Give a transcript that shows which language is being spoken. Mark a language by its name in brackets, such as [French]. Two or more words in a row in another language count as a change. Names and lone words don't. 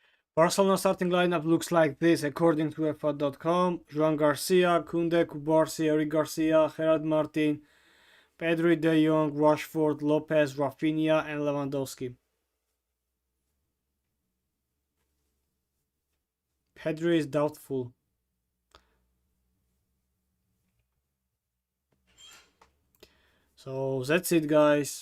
[English] Barcelona starting lineup looks like this according to UEFA.com. Joan Garcia, Koundé, Kubarsi, Eric Garcia, Gerard Martin, Pedri, De Jong, Rashford, Lopez, Rafinha, and Lewandowski. Pedri is doubtful. So that's it, guys.